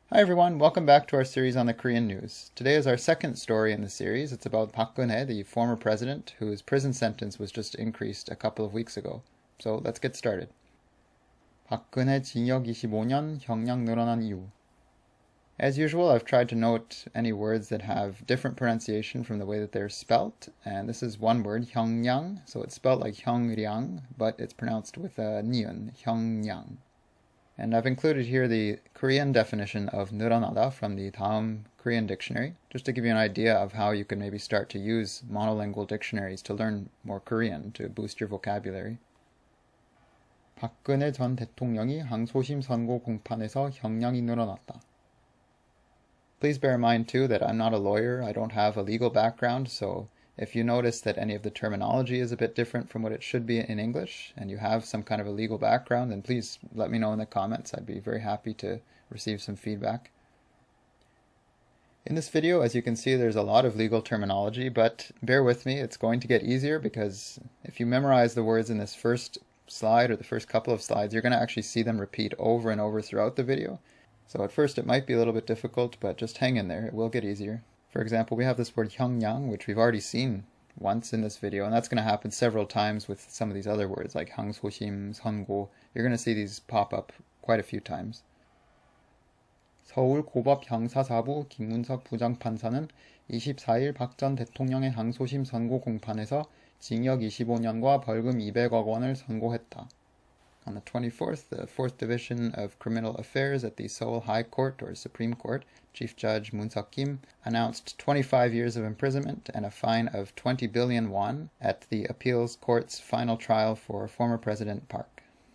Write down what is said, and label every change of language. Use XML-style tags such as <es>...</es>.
<en>Hi everyone, welcome back to our series on the Korean news. Today is our second story in the series. It's about Park Geun-hye, the former president, whose prison sentence was just increased a couple of weeks ago. So let's get started.</en> <ko>박근혜 징역 25년, 형량 늘어난 이유.</ko> <en>As usual, I've tried to note any words that have different pronunciation from the way that they're spelt, and this is one word, 형량, so it's spelled like 형량, but it's pronounced with a niun, 형량. And I've included here the Korean definition of 늘어나다 from the 다음 Korean dictionary, just to give you an idea of how you can maybe start to use monolingual dictionaries to learn more Korean, to boost your vocabulary.</en> <ko>박근혜 전 대통령이 항소심 선고 공판에서 형량이 늘어났다.</ko> <en>Please bear in mind too that I'm not a lawyer, I don't have a legal background, so if you notice that any of the terminology is a bit different from what it should be in English, and you have some kind of a legal background, then please let me know in the comments. I'd be very happy to receive some feedback. In this video, as you can see, there's a lot of legal terminology, but bear with me, it's going to get easier because if you memorize the words in this first slide or the first couple of slides, you're going to actually see them repeat over and over throughout the video. So at first it might be a little bit difficult, but just hang in there, it will get easier. For example, we have this word 형량, which we've already seen once in this video, and that's going to happen several times with some of these other words like 항소심, 선고. You're going to see these pop up quite a few times.</en> <ko>서울고법 형사사부 김문석 부장판사는 24일 박 전 대통령의 항소심 선고 공판에서 징역 25년과 벌금 200억 원을 선고했다.</ko> <en>On the 24th, the 4th Division of Criminal Affairs at the Seoul High Court, or Supreme Court, Chief Judge Moon-seok Kim, announced 25 years of imprisonment and a fine of 20 billion won at the appeals court's final trial for former President Park.</en>